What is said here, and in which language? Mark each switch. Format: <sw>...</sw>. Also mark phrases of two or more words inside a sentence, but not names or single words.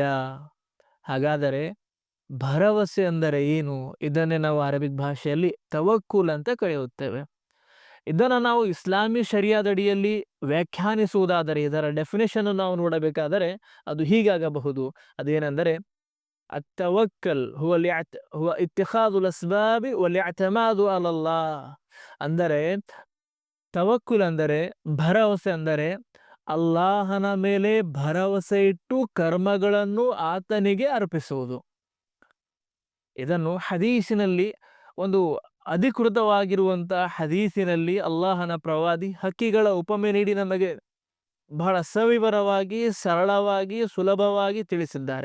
<kn>ಹಾಗಾದರೆ ಭರವಸೆ ಅಂದರೆ ಏನು? ಇದನ್ನೇ ನಾವು ಅರಬಿಕ್ ಭಾಷೆಯಲ್ಲಿ ತವಕ್ಕುಲ್ ಅಂತ ಕರೆಯುತ್ತೇವೆ. ಇದನ್ನು ನಾವು ಇಸ್ಲಾಮಿ ಶರಿಯಾದಡಿಯಲ್ಲಿ ವ್ಯಾಖ್ಯಾನಿಸುವುದಾದರೆ, ಇದರ ಡೆಫಿನೇಷನ್ ನಾವು ನೋಡಬೇಕಾದರೆ ಅದು ಹೀಗಾಗಬಹುದು. ಅದೇನೆಂದರೆ,</kn> <ar>التوكل هو اتخاذ الأسباب والاعتماد على الله.</ar> <kn>ಅಂದರೆ ತವಕ್ಕುಲ್ ಅಂದರೆ, ಭರವಸೆ ಅಂದರೆ ಅಲ್ಲಾಹನ ಮೇಲೆ ಭರವಸೆ ಇಟ್ಟು ಕರ್ಮಗಳನ್ನು ಆತನಿಗೆ ಅರ್ಪಿಸುವುದು. ಇದನ್ನು ಹದೀಸಿನಲ್ಲಿ, ಒಂದು ಅಧಿಕೃತವಾಗಿರುವಂಥ ಹದೀಸಿನಲ್ಲಿ ಅಲ್ಲಾಹನ ಪ್ರವಾದಿ ಹಕ್ಕಿಗಳ ಉಪಮೆ ನೀಡಿ ನಮಗೆ ಬಹಳ ಸವಿವರವಾಗಿ, ಸರಳವಾಗಿ, ಸುಲಭವಾಗಿ ತಿಳಿಸಿದ್ದಾರೆ.</kn>